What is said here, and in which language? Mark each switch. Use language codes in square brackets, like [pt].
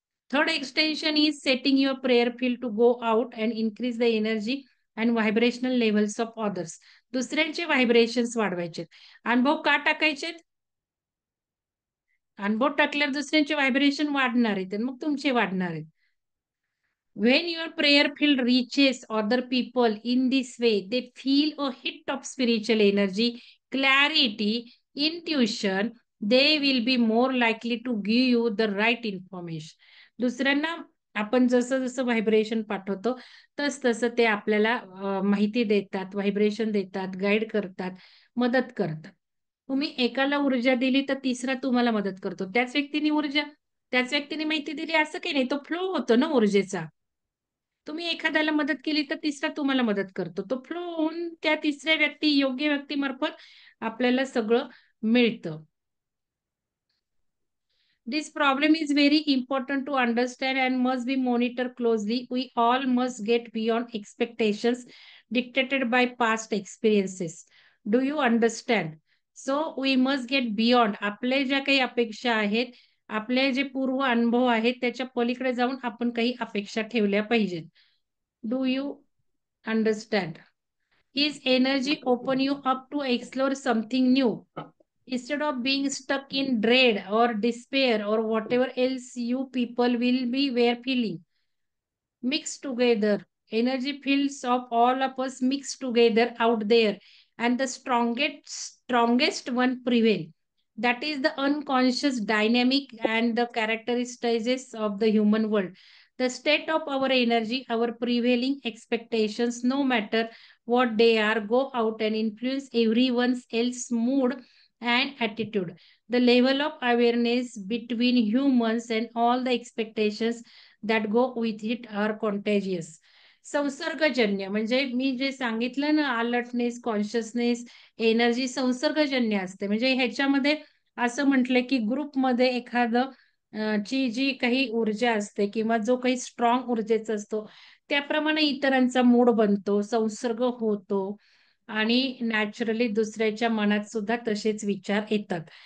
[en] Third extension is setting your prayer field to go out and increase the energy and vibrational levels of others. [mr] दुसऱ्यांचे vibrations वाढवायचे. अनुभव का टाकायचे, अनुभव टाकल्यावर दुसऱ्यांचे व्हायब्रेशन वाढणार आहेत, मग तुमचे वाढणार आहेत. [en] When your prayer field reaches other people in this way, they feel a hit of spiritual energy, clarity, intuition. They will be more likely to give you the right information. [mr] दुसऱ्यांना आपण जसं जसं व्हायब्रेशन पाठवतो, तसं ते आपल्याला माहिती देतात, व्हायब्रेशन देतात, गाईड करतात, मदत करतात. तुम्ही एकाला ऊर्जा दिली तर तिसरा तुम्हाला मदत करतो. त्याच व्यक्तीने माहिती दिली असं काही नाही, तो फ्लो होतो ना ऊर्जेचा. तुम्ही एखाद्याला मदत केली तर तिसरा तुम्हाला मदत करतो. तो फ्लो होऊन त्या तिसऱ्या योग्य व्यक्तीमार्फत आपल्याला सगळं मिळतं. [en] This problem is very important to understand and must be monitored closely. We all must get beyond expectations dictated by past experiences. Do you understand? So we must get beyond. [mr] आपले ज्या काही अपेक्षा आहेत, आपले जे पूर्व अनुभव आहेत, त्याच्या पलीकडे जाऊन आपण काही अपेक्षा ठेवल्या पाहिजेत. [en] Do you understand? His energy open you up to explore something new. Instead of being stuck in dread or despair or whatever else you people will be were feeling. Mixed together. Energy fields of all of us mixed together out there. And the strongest one prevail. That is the unconscious dynamic and the characteristics of the human world. The state of our energy, our prevailing expectations, no matter what they are, go out and influence everyone's else mood and attitude. The level of awareness between humans and all the expectations that go with it are contagious. [mr] संसर्गजन्य म्हणजे मी जे सांगितलं ना, alertness, consciousness, energy संसर्गजन्य असते. म्हणजे ह्याच्यामध्ये असं म्हटलं की ग्रुपमध्ये एखादं ची जी काही ऊर्जा असते किंवा जो काही स्ट्रॉंग ऊर्जेचा असतो, त्याप्रमाणे इतरांचा मूड बनतो, संसर्ग होतो आणि नॅचरली दुसऱ्याच्या मनात सुद्धा तसेच विचार येतात.